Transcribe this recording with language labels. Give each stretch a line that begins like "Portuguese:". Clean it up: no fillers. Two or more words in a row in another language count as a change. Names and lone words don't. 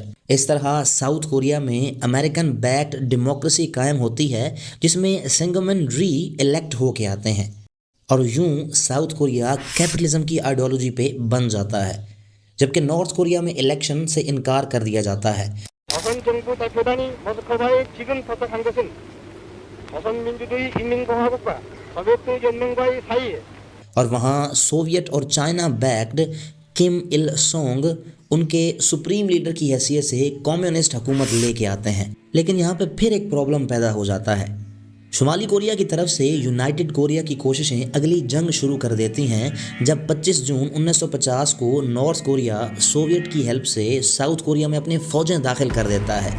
Hindi: इस तरह साउथ कोरिया में
English: American backed democracy
Hindi: कायम होती है जिसमें सिंगमन री इलेक्ट होके आते हैं और यूं साउथ कोरिया कैपिटलिज्म की आइडियोलॉजी पे बन जाता है, जबकि नॉर्थ कोरिया में इलेक्शन से इनकार कर दिया जाता है।
Korean: 조선 정부 대표단이 모스크바에 지금 도착한 것은 조선민주주의 인민공화국과 소비에트 연맹과의 사이에
Hindi: और वहाँ सोवियत और
English: China backed
Hindi: किम इल सोंग उनके
English: supreme leader
Hindi: की हैसियत से कम्युनिस्ट हुकूमत लेके आते हैं। लेकिन यहाँ पे फिर एक प्रॉब्लम पैदा हो जाता है। शुमाली कोरिया की तरफ से यूनाइटेड कोरिया की कोशिशें अगली जंग शुरू कर देती हैं जब 25 जून 1950 को नॉर्थ कोरिया सोवियत की हेल्प से साउथ कोरिया में अपने फ़ौजें दाखिल कर देता है।